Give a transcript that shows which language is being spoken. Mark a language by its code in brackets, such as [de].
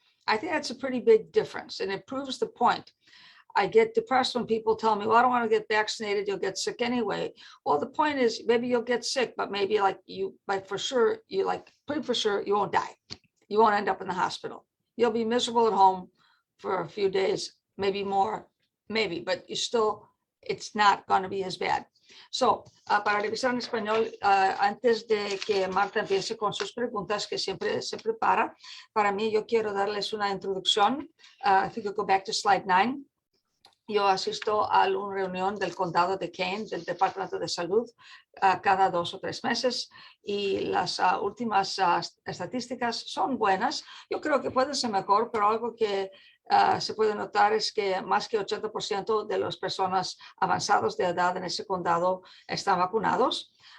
[en] I think that's a pretty big difference, and it proves the point. I get depressed when people tell me, well, I don't want to get vaccinated, you'll get sick anyway. Well, the point is, maybe you'll get sick, but maybe pretty for sure, you won't die. You won't end up in the hospital. You'll be miserable at home for a few days, maybe more, maybe, but it's not going to be as bad. [es] So, para revisar en español, antes de que Marta empiece con sus preguntas, que siempre se prepara, para mí yo quiero darles una introducción. [en] If you could go back to slide 9. [es] Yo asisto a una reunión del condado de Kane, del Departamento de Salud, cada 2 o 3 meses, y las últimas estadísticas son buenas. Yo creo que puede ser mejor, pero algo que se puede notar es que más que 80% de las personas avanzadas de edad en ese condado están vacunados.